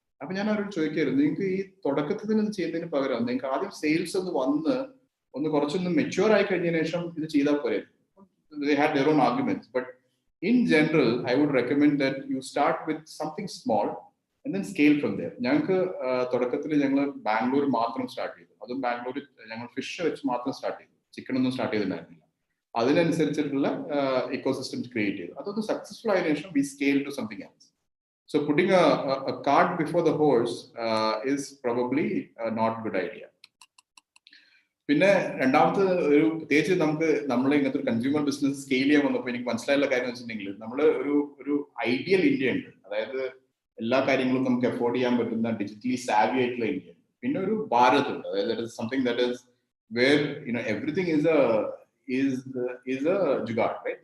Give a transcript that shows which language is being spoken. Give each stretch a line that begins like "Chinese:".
Malayalam: അപ്പൊ ഞാൻ അവരോട് ചോദിക്കായിരുന്നു, നിങ്ങൾക്ക് ഈ തുടക്കത്തിൽ തന്നെ ചെയ്യുന്നതിന് പകരം നിങ്ങൾക്ക് ആദ്യം സെയിൽസ് ഒന്ന് കുറച്ചൊന്ന് മെച്യൂർ ആയി കഴിഞ്ഞതിന് ശേഷം ഇത് ചെയ്താൽ പോരെ?
English: They had their own arguments, but in general I would recommend that you start with something small and then scale from there.
Malayalam: ഞങ്ങൾക്ക് തുടക്കത്തിൽ ഞങ്ങൾ ബാംഗ്ലൂർ മാത്രം സ്റ്റാർട്ട് ചെയ്തു. അതും ബാംഗ്ലൂർ ഞങ്ങൾ ഫിഷ് വെച്ച് മാത്രം സ്റ്റാർട്ട് ചെയ്തു, ചിക്കൻ ഒന്നും സ്റ്റാർട്ട് ചെയ്തിട്ടുണ്ടായിരുന്നില്ല. അതിനനുസരിച്ചിട്ടുള്ള ഇക്കോസിസ്റ്റംസ് ക്രിയേറ്റ് ചെയ്തു. അതൊന്ന് സക്സസ്ഫുൾ ആയതിനു ശേഷം
English: we scale to something else. So putting a cart before the horse is probably not a good idea.
Malayalam: പിന്നെ രണ്ടാമത്തെ ഒരു പ്രത്യേകിച്ച് നമ്മൾ ഇങ്ങനത്തെ ഒരു കൺസ്യൂമർ ബിസിനസ് സ്കെയിൽ ചെയ്യാൻ വന്നപ്പോൾ എനിക്ക് മനസ്സിലായുള്ള കാര്യം വെച്ചിട്ടുണ്ടെങ്കിൽ നമ്മൾ ഒരു ഐഡിയൽ ഇന്ത്യ ഉണ്ട്, അതായത് എല്ലാ കാര്യങ്ങളും നമുക്ക് അഫോർഡ് ചെയ്യാൻ പറ്റുന്ന ഡിജിറ്റലി സാവി ആയിട്ടുള്ള ഇന്ത്യ. പിന്നെ ഒരു ഭാരത് ഉണ്ട്, അതായത്
English: Something that is where everything is a jugaad, right?